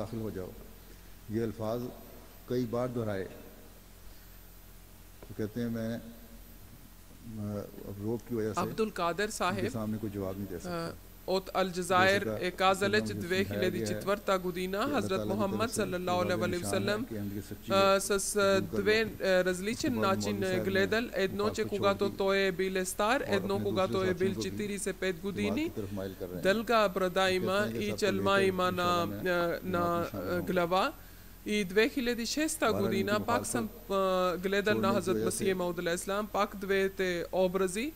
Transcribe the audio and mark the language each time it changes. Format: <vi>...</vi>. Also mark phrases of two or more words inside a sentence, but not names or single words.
<bg>Абдул Кадер Сахеб от Алджазайр е казал, че 2004 година Хазрат Мухаммад</bg> <ar>صلى الله عليه وسلم</ar> <bg>с 2 различен начин е гледал. Едно, че когато той е бил стар, едно, когато е бил 45 години, дълга брада има и челма има на глава. И 2006 година пак съм гледал на Хазрат Масих Мауд Ислам, пак двете образи.</bg>